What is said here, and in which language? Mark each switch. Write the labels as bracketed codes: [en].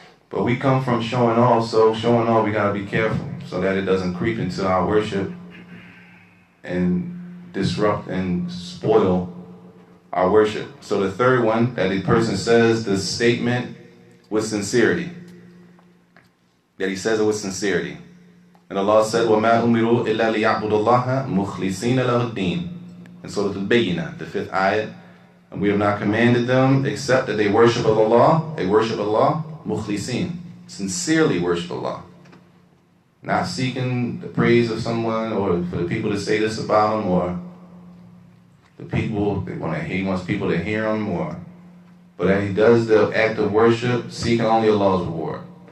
[en] But we come from showing off, so showing off, we got to be careful so that it doesn't creep into our worship and disrupt and spoil our worship. So the third one, that a person says the statement with sincerity. That he says it with sincerity. And Allah said, [ar] وَمَا أُمِرُوا إِلَّا لِيَعْبُدُ اللَّهَ مُخْلِصِينَ لَهُ الدِّينَ. [en] In Surah Al-Bayyinah, the 5th ayat. And we have not commanded them except that they worship Allah. They worship Allah, mukhlisin, sincerely worship Allah. Not seeking the praise of someone or for the people to say this about him, or the people, he wants people to hear him, but that he does the act of worship seeking only Allah's reward.